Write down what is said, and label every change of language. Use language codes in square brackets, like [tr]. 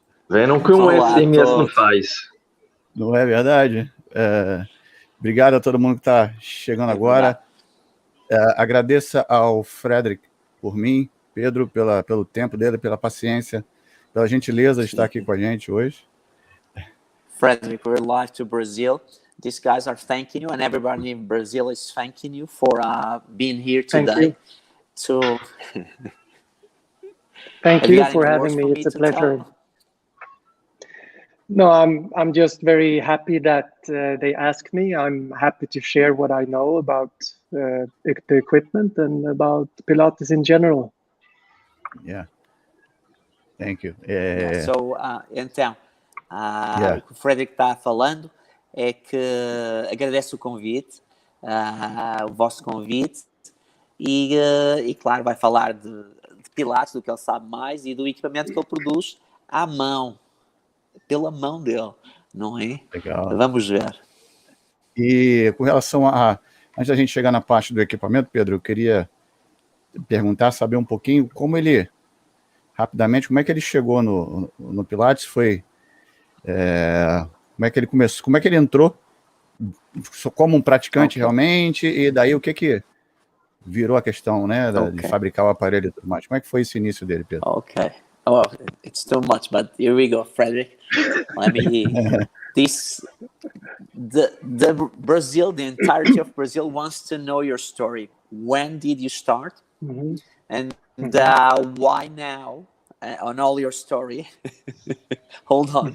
[pt] Vendo o que um SMS não faz. Não é verdade? Obrigado a todo mundo que está chegando agora. Agradeça ao Fredrik por mim, Pedro, pelo tempo dele, pela paciência, pela gentileza de estar aqui com a gente hoje. [en] Fredrik, we're live to Brazil. These guys are thanking you, and everybody in Brazil is thanking you for being here today. Thank you for having me. It's a pleasure. No, I'm just very happy that they asked me. I'm happy to share what I know about the equipment and about Pilates in general. Yeah. Thank you. [pt] Então, o que o Fredrik está falando é que agradece o convite, o vosso convite, e claro, vai falar de Pilates, do que ele sabe mais, e do equipamento que ele produz à mão, pela mão dele, não é? Legal. Vamos ver. E com relação antes da gente chegar na parte do equipamento, Pedro, eu queria perguntar, saber um pouquinho rapidamente, como é que ele chegou no Pilates, como é que ele começou, como é que ele entrou como um praticante realmente, e daí o que virou a questão, né, de fabricar o aparelho e tudo mais. Como é que foi esse início dele, Pedro? [en] Okay. Oh, it's too much, but here we go, Fredrik. Let me. The Brazil, the entirety of Brazil wants to know your story. When did you start? Mm-hmm. And why now? On all your story. Hold on.